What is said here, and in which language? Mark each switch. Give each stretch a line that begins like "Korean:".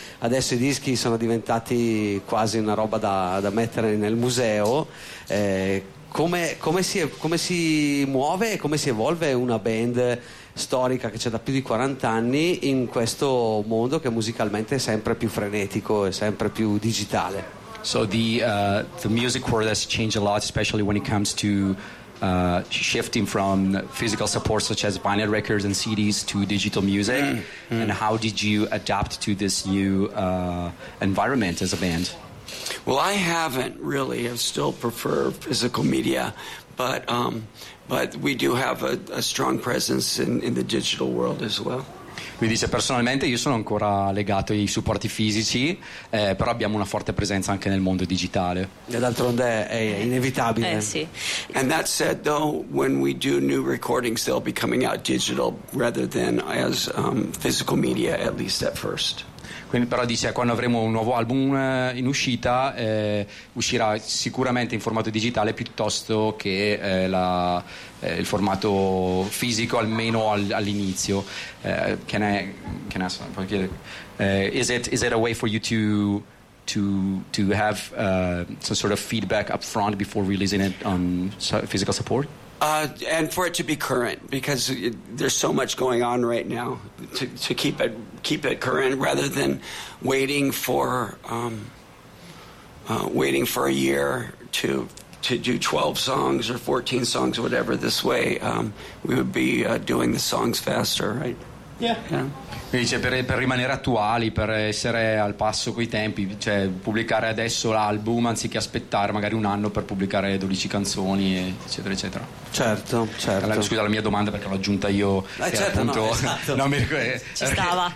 Italian: Adesso i dischi sono diventati quasi una roba da mettere nel museo. Come si muove e come si evolve una band storica che c'è da più di 40 anni in questo mondo che musicalmente è sempre più frenetico e sempre più digitale?
English: So the music world has changed a lot, especially when it comes to shifting from physical support such as vinyl records and CDs to digital music. Mm-hmm. And how did you adapt to this new environment as a band? Well, I haven't really. I still prefer physical media, but we do have a strong presence in the digital world as well.
Italian: Mi dice personalmente io sono ancora legato ai supporti fisici, però abbiamo una forte presenza anche nel mondo digitale. E d'altronde è inevitabile. Sì.
English: And that said, though, when we do new recordings, they'll be coming out digital rather than as physical media, at least at first.
Italian: Quindi però dice quando avremo un nuovo album in uscita uscirà sicuramente in formato digitale piuttosto che il formato fisico, almeno all'inizio.
English: Can I ask one? Is it a way for you to have some sort of feedback up front before releasing it on physical support? And for it to be current, because there's so much going on right now, to keep it current rather than waiting for a year to do 12 songs or 14 songs or whatever. This way, we would be doing the songs faster, right?
Italian: Quindi cioè, per rimanere attuali, per essere al passo coi tempi, cioè pubblicare adesso l'album anziché aspettare magari un anno per pubblicare 12 canzoni, eccetera, eccetera. Certo, certo. Allora, scusa la mia domanda perché l'ho aggiunta io. Ma certo, appunto, no, esatto. Ci stava.